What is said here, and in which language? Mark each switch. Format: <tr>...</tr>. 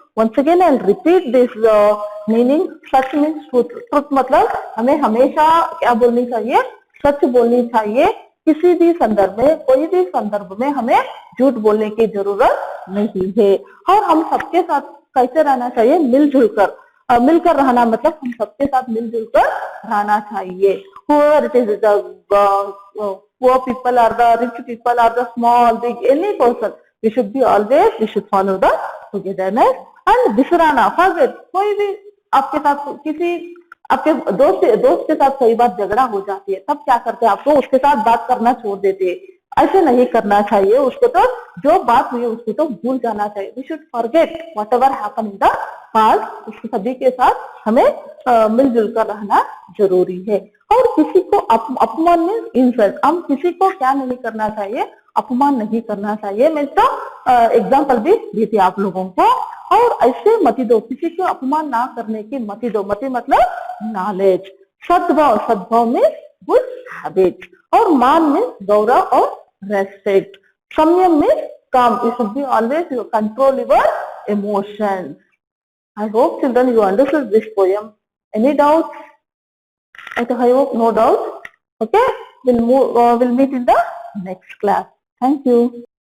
<en>Once again I will repeat this meaning. Such means truth</en> <hi>मतलब हमें हमेशा क्या बोलनी चाहिए? सच बोलनी चाहिए. किसी भी संदर्भ में, कोई भी संदर्भ में हमें झूठ बोलने की जरूरत नहीं है. और हम सबके साथ कैसे रहना चाहिए? मिलजुल कर. मिलकर रहना मतलब हम सबके साथ मिलजुल कर रहना चाहिए.</hi> <en>Whoever it is, the poor people or the rich people or the small, big, any person, we should be always, we should follow the togetherness and बिसराना, forget.</en> <hi>कोई भी आपके साथ किसी आपके दोस्त के साथ कई बार झगड़ा हो जाती है, तब क्या करते हैं? आपको उसके साथ बात करना छोड़ देते हैं. ऐसे नहीं करना चाहिए. उसको तो जो बात हुई उसको तो भूल जाना चाहिए.</hi> <en>We should forget whatever happen in the past.</en> <hi>उसके सभी के साथ हमें मिलजुल कर रहना जरूरी है. और किसी को अपमान में इंसल्ट, हम किसी को क्या नहीं करना चाहिए? अपमान नहीं करना चाहिए. मैं तो एग्जाम्पल भी दी थी आप लोगों को. और ऐसे मति दो, किसी को अपमान ना करने की मति दो. मति मतलब नॉलेज. सद्भाव, सद्भाव में गुड हैबिट. और मान में गौरव और रेस्पेक्ट. संयम में काम.</hi> <en>You should be always you control your emotions. I hope children you understood this poem. Any doubts? I hope no doubt. Okay, we'll meet in the next class. Thank you.</en>